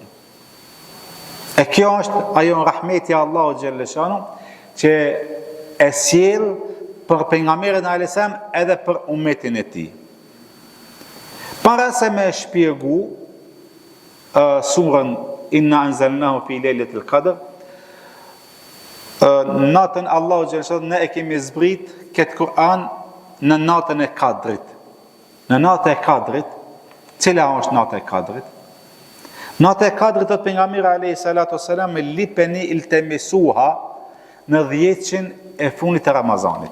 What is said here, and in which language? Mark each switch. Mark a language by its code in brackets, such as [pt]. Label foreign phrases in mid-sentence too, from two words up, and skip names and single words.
[sq] E kjo është ajo rahmeti Allahut xhelleshanu që e sjell për pejgamberin a.s. edhe për ummetin e tij. Para se me shpjegu surën Inna anzalnahu fi lejletil qadr, natën Allahu xhelleshanu ne e kemi zbrit këtë Kur'an në natën e Kadrit. Në natën e Kadrit, cila është nata e Kadrit? Nata e Kadrit, thot pejgamberi [ar] عليه الصلاة والسلام, [sq] lipeni iltemisuha në 10 e fundit të Ramazanit.